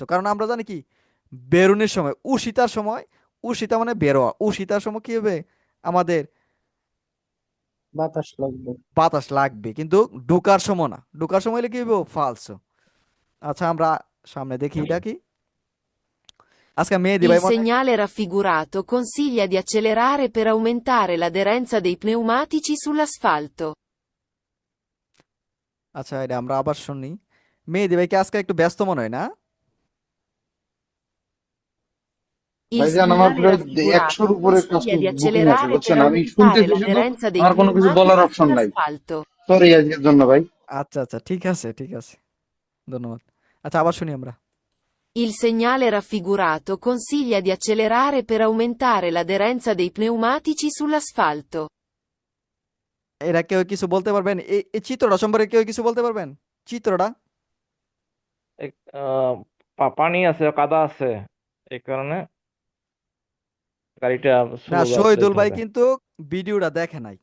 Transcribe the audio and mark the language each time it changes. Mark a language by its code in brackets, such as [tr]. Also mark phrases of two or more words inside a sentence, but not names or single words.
[bn] কারণ আমরা জানি কি, বেরোনোর সময়, উশিতার সময়, উশিতা মানে বেরোয়া, উশিতার সময় কি হবে আমাদের বাতাস লাগবে। বাতাস লাগবে, কিন্তু ঢুকার সময় না। ঢুকার সময় হলে কি হইব? ফালসো। আচ্ছা, আমরা সামনে দেখি এটা কি। আজকে মেহেদি [it] Il [bn] ভাই মনে হয়, [it] segnale raffigurato consiglia di accelerare per aumentare l'aderenza dei pneumatici sull'asfalto. [bn] আচ্ছা, এটা আমরা আবার শুনি। মেহেদি ভাইকে আজকে একটু ব্যস্ত মনে হয় না? [it] Il [bn] ভাইজান আমার [it] segnale [bn] প্রায় [it] raffigurato [bn] 100-র উপরে কাজ [it] consiglia di [bn] বুকিং আছে [it] accelerare per [bn] বুঝছেন, আমি [it] aumentare [bn] শুনতেছি শুধু, [it] l'aderenza dei [bn] আমার কোনো কিছু বলার [it] pneumatici [bn] অপশন নাই। [it] sull'asfalto. [bn] সরি আজকের জন্য ভাই। আচ্ছা, আচ্ছা, ঠিক আছে, ঠিক আছে, ধন্যবাদ। আচ্ছা, আবার শুনি আমরা। [it] Il segnale raffigurato consiglia di accelerare per aumentare l'aderenza dei pneumatici sull'asfalto. [bn] এরা কেউ কিছু বলতে পারবেন? এই চিত্রটা সম্পর্কে কেউ কিছু বলতে পারবেন? চিত্রটা, এক- আহ, পানি আছে, কাদা আছে, এই কারণে গাড়িটা না, স্লো শহীদুল ভাই যাইতেছে। কিন্তু ভিডিওটা দেখে নাই।